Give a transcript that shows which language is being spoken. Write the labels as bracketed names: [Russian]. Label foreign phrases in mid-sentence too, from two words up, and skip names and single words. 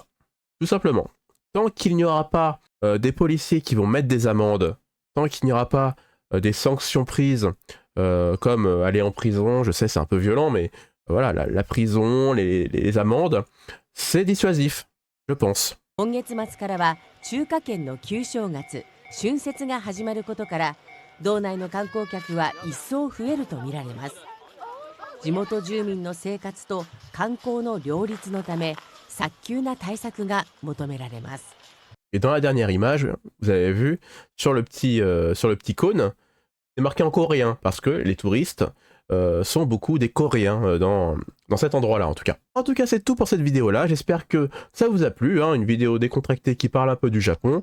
[French] Tout simplement. Tant qu'il n'y aura pas des policiers qui vont mettre des amendes, tant qu'il n'y aura pas des sanctions prises comme aller en prison, je sais c'est un peu violent, mais voilà, la prison, les amendes, c'est dissuasif, je pense. [Japanese] 今月末からは中華圏の旧正月、春節が始まることから、道内の観光客は一層増えるとみられます。地元住民の生活と観光の両立のため、早急な対策が求められます。 [French] Et dans la dernière image, vous avez vu, sur le petit cône, c'est marqué en coréen, parce que les touristes sont beaucoup des Coréens dans cet endroit-là, en tout cas. En tout cas, c'est tout pour cette vidéo-là. J'espère que ça vous a plu, hein, une vidéo décontractée qui parle un peu du Japon.